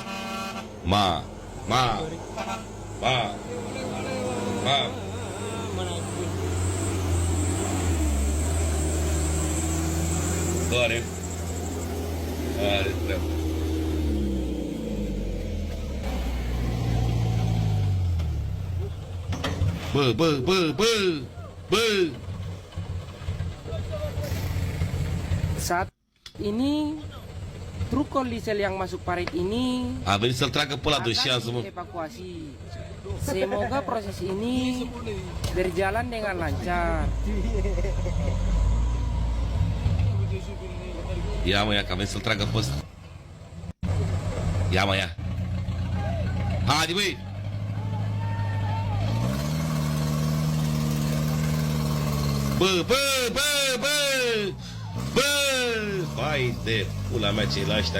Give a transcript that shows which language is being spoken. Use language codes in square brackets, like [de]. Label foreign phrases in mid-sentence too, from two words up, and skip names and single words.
[ro] Ma. Doare. Are treabă. Bă. [id] Saat ini truk diesel yang masuk parit ini [ro] A venit să-l tragă pe ăla de șanță, mă. [id] evakuasi. Semoga proses ini berjalan dengan lancar. [ro] Ia, mă, ia, că a venit să-l tragă pe ăsta. Ia, mă, ia. Haide, băi! Bă! Vai de pula mea ce-i la ăștia.